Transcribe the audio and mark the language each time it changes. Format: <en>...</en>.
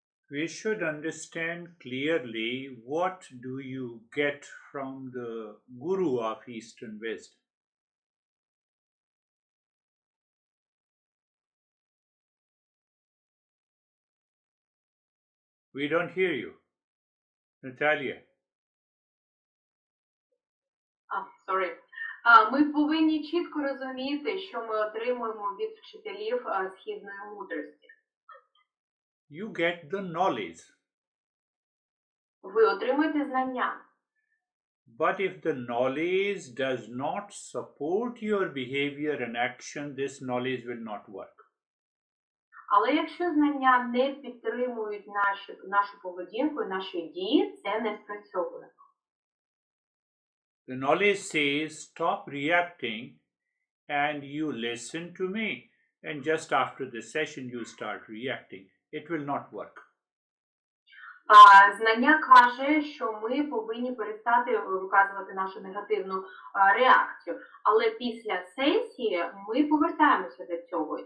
<en>We should understand clearly what do you get from the guru of Eastern wisdom. We don't hear you, Natalia. Sorry.</en> <uk>Ми повинні чітко розуміти, що ми отримуємо від вчителів східної мудрості.</uk> <en>You get the knowledge.</en> <uk>Ви отримуєте знання.</uk> <en>But if the knowledge does not support your behavior and action, this knowledge will not work.</en> <uk>Але якщо знання не підтримують нашу поведінку і наші дії, це не спрацьовує.</uk> <en>The knowledge says, stop reacting and you listen to me. And just after the session, you start reacting. It will not work.</en> <uk>Знання каже, що ми повинні перестати виказувати нашу негативну реакцію. Але після сесії ми повертаємося до цього.</uk>